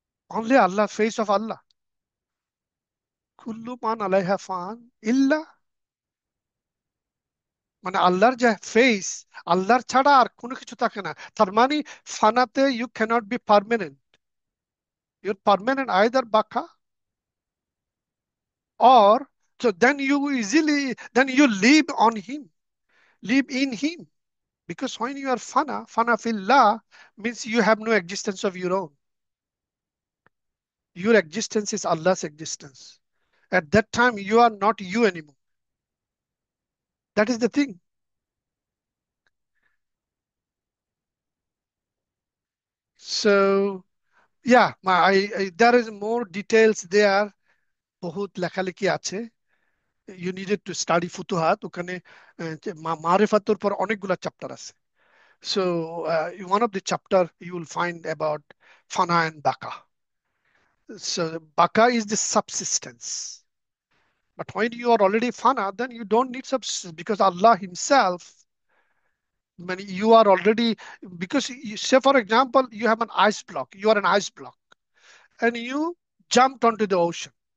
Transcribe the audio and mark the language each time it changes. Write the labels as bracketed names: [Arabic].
[English] Only Allah, face of Allah. [Arabic] কুল্লু মান আলাইহা ফান ইল্লা, [Bangla] মানে আল্লাহর যে ফেস, আল্লাহর ছাড়া আর কোনো কিছু থাকে না। তার মানে ফানাতে [English] You cannot be permanent. Your permanent either বাকা, or so then you easily, then you live on him, live in him. Because when you are fana fillah means you have no existence of your own. Your existence is Allah's existence. At that time, you are not you anymore. That is the thing. So, yeah, there is more details there. [Bangla] বহুত লেখালেখি আছে। [English] You needed to study ফুতুহাত। [Bangla] ওখানে মারিফাতুর পর অনেকগুলা chapter আছে। [English] So, one of the chapter you will find about fana and baka. So, baka is the subsistence. But when you are already fana, then you don't need subsistence, because Allah Himself, when you are already, because say for example, you have an ice block, you are an ice block, and you jumped onto the ocean.